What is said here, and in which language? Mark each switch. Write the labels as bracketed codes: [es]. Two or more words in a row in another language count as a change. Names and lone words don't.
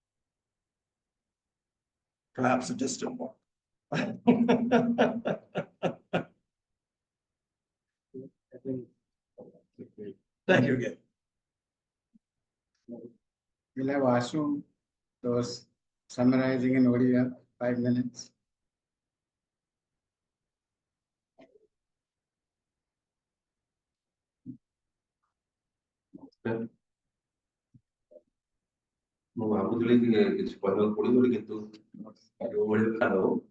[en] Perhaps a distant one. Thank you again. We'll have Ashu, those summarizing in Odia, 5 minutes. [or] ମୁଁ ଭାବୁଥିଲି କି କିଛି କହିବାକୁ ପଡିବ ବୋଲି କିନ୍ତୁ ଯୋଉଭଳି ହ୍ୟାଲୋ